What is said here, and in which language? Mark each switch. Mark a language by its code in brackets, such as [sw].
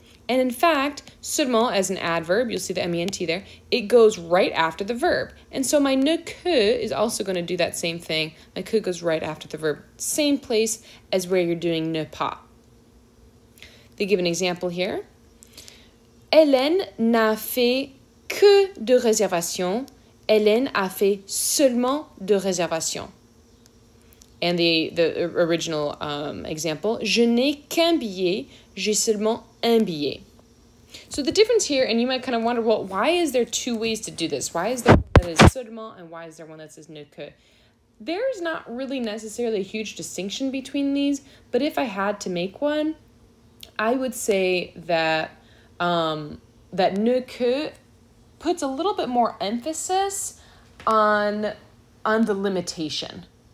[en] And in fact, seulement as an adverb, you'll see the ment there, it goes right after the verb. And so my ne que is also going to do that same thing. My que goes right after the verb. Same place as where you're doing ne pas. They give an example here. [fr] Hélène n'a fait que de réservations. Hélène a fait seulement de réservations. [en] And the original example, [fr] je n'ai qu'un billet, j'ai seulement un billet. [en] So the difference here, and you might kind of wonder, well, why is there two ways to do this? Why is there one that is seulement and why is there one that says ne que? There's not really necessarily a huge distinction between these, but if I had to make one, I would say that that ne que puts a little bit more emphasis on the limitation.